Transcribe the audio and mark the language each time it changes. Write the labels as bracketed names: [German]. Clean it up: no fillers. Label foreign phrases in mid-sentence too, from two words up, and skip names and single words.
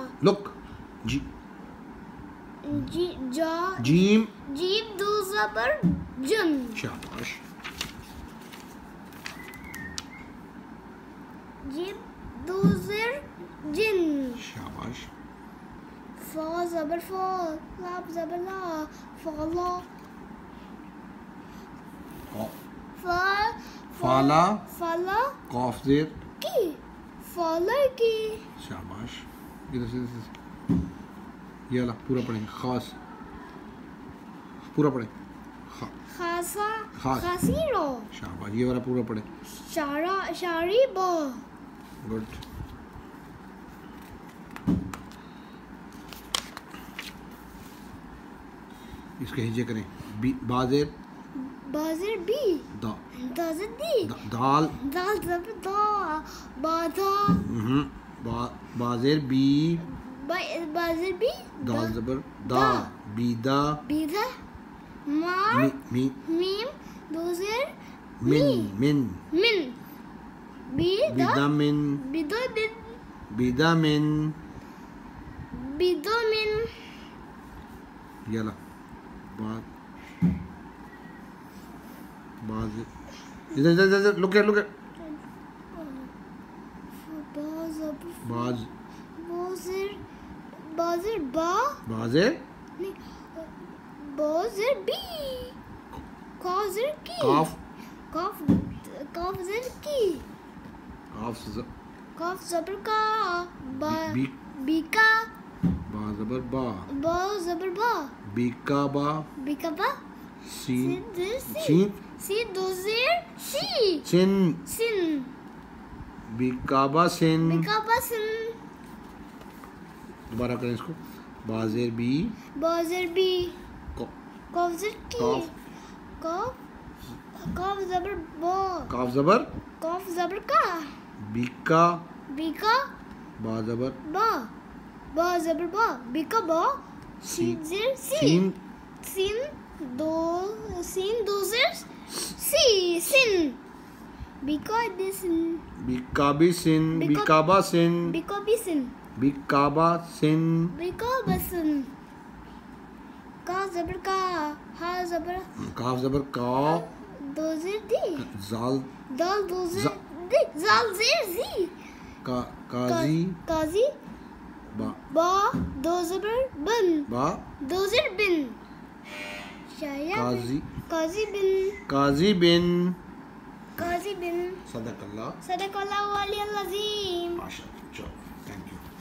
[Hindi] लुक, जी जी जा जीम, जीप दो जबर जन शाबाश, जीप दो जर जिन शाबाश, फा जबर फा लाब जबर ला फाला फा फाला फाला कॉफ जेर, की फाला की शाबाश, इधर से ये ला पूरा पढ़ेंगे, खास पूरा पढ़े, खासा खास, खासीरो शाबाश, ये वाला पूरा पढ़े, शारा शारी बो गुड, इसके हिजे करें, बी बाजेर बाजर बी दा, दाजर दी दाल दाल जबर दा बाधा बाजेर बी, बाजर बी दाल जबर दा, बीदा, बीधा मार मी मीम दोजर मिन मिन, मिन बीदा मिन, बिदो दिन बीदा मिन, बिदो मिन यला बाज बाज, इधर इधर इधर, [English] look at [Hindi] बाज, बाजर बाजर बा बाजेर नहीं बाजर बी काजर की काफ काफ काफ जर की काफ काफ जबर का बा बी बीका बा जबर बा, बा जबर बा बीका बा, बीका बा सीन सी सीन सी दोजर सी सिन, सिन बीका बा सिन, बीका बा सिन दोबारा करें इसको, बाजेर बी, बाजर बी क- काफ जर की काफ काफ काफ जबर बा काफ जबर काफ जबर का बीका बीका बा जबर बा जबर बा बीका बा सीन सीन सीन सीन दो जर सी सिन बीका दिसन बीकाबी सिन, बीका- बीकाबा सिन, बीका बिसन बीकाबा सिन, बीका बसन का जबर का हा जबर काफ जबर का, दो जर दी जाल दाल दो जर जा- दी जाल जर जी काजी काजी बा बा दो ज़बर बन बा दो ज़र बिन शाया काजी काजी बिन [Arabic] सदकल्लाह صدق الله العظيم. [Hindi] माशाअल्लाह। चलो, [English] thank you.